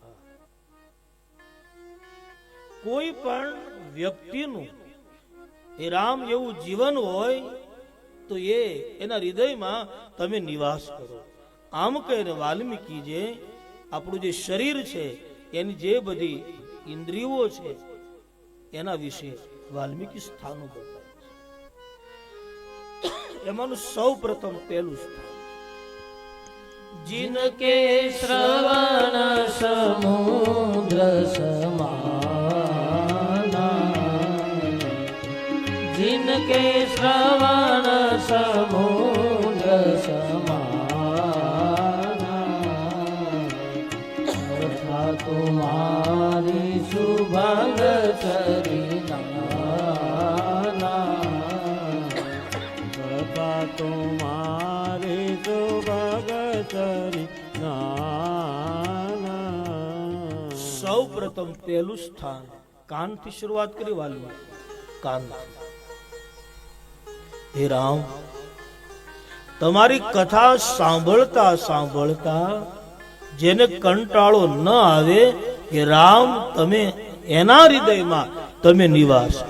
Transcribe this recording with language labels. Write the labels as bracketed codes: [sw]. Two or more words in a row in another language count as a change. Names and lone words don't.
[gu] કોઈ પણ વ્યક્તિનું એ રામ એવું જીવન હોય તો એના હૃદયમાં તમે નિવાસ કરો. આમ કહીને વાલ્મીકી જે આપણું જે શરીર છે, એની જે બધી ઇન્દ્રિયો છે, એના વિશે વાલ્મીકી સ્થાનો બતાવે છે. એમાંનું સૌ પ્રથમ પહેલું સ્થાન, [awa] जिनके श्रवण समुद्र समाना, जिनके श्रवण समुद्र समाना, तथा तुम्हारी सुभग चरिताना, तथा तुम्हारी सुभग [gu] સૌ પ્રથમ પહેલું સ્થાન કાનથી શરૂઆત કરી વાલું, કાન. હે રામ, તમારી કથા સાંભળતા સાંભળતા જેને કંટાળો ન આવે કે રામ તમે એના હૃદયમાં તમે નિવાસ કરો.